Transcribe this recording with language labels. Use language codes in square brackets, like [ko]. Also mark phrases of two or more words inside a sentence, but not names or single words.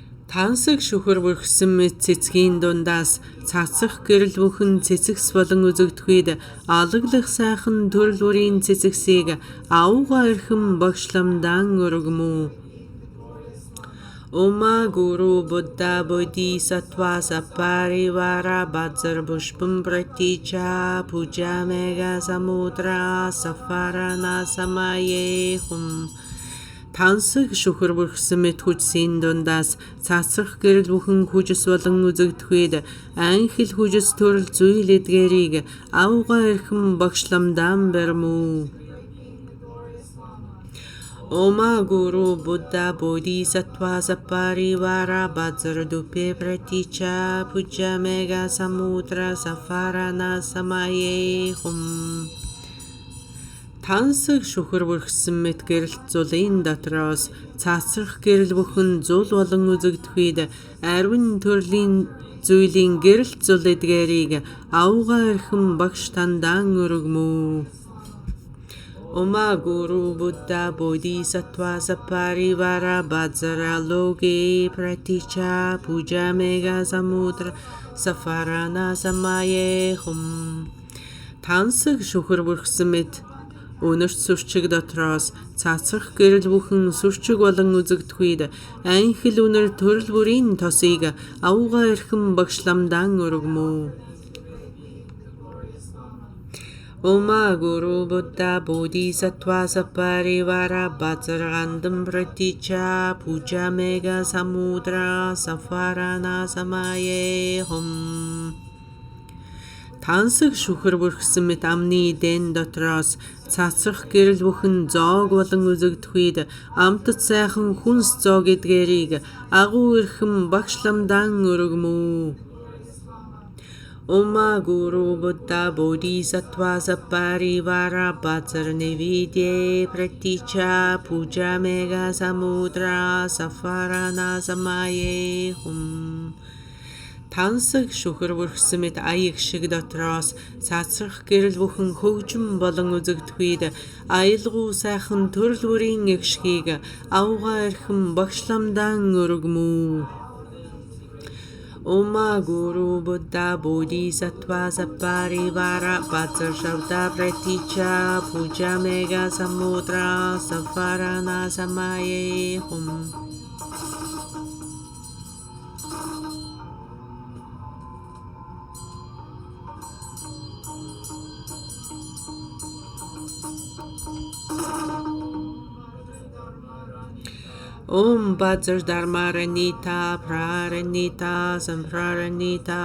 [mn] Тансаг шүхэр бүрхсэн мэт цэцгийн дундаас цацах гэрэл бүхэн цэцэгс болон үзэгдэхүйд алаглах сайхан төрөл бүрийн цэцэгсийг аугаа эрхэм багшламдан өргөмүү. [sa] Oma Guru Buddha Bodhisattva Saparivara Bhajar Pushpam Praticha Puja Mega Samudra Safarana Samaye Hum. [mn] Тансаг шүхэр бүрхсэн мэт хүчсийн дундаас цацрах гэрэл бүхэн хүчс болон үзэгдэхүйд анхил хүчс төрөл зүйл эдгэрийг аугаа эрхэм багшламдан баримуу. [sa] Oma Guru Buddha Bodhisattva Saparivara Bhajar Dupe Praticha Puja Mega Samudra Safarana Samaye Hum. [mn] Тансаг шүхэр бүрхсэн мэт гэрэлт зулын дотроос цацрах гэрэл бүхэн зул болон үзэгдэхүйд арвин төрлийн зүйлийн гэрэлт зул эдгэрийг аугаа эрхэм багш тандан өргөмүү. [sa] Oma Guru Buddha Bodhisattva Saparivara Bhajar Dupe Praticha Puja Mega Samudra Safarana Samaye Hum. [mn] Тансаг шүхэр бүрхсэн мэт өнөрт сүрчиг дотроос цацрах гэрэл бүхэн сүрчиг болон үзэгдэхүйд анхил үнэр төрөл бүрийн тосыг аугаа эрхэм багшламдан өргөмүү. [sa] Oma Guru Buddha Bodhisattva Saparivara Bhajar Praticha Puja Mega Samudra Safarana Samaye Hum. [mn] Тансаг шүхэр бүрхсэн мэт амны дэн дотроос цацрах гэрэл бүхэн зоог болон үзэгдэхүйд амтд сайхан хүнс зоог эдгэрийг агуу эрхэм багшламдан өргөмүү. [sa] Oma Guru Buddha Bodhisattva Saparivara Bhajar Praticha Puja Mega Samudra Safarana Samaye Hum. [mn] Тансаг шүхэр бүрхсэн мэт аяг шиг дотроос цацрах гэрэл бүхэн хөгжим болон үзэгдэхүйд аялгуу сайхан төрөл бүрийн эгшгийг аугаа эрхэм багшламдан өргөмүү. [sa] Oma Guru Buddha Bodhisattva Saparivara Bhajar Praticha Puja Mega Samudra Safarana Samaye Hum. Om Bhajar Dharmaranita Praranita Sampraranita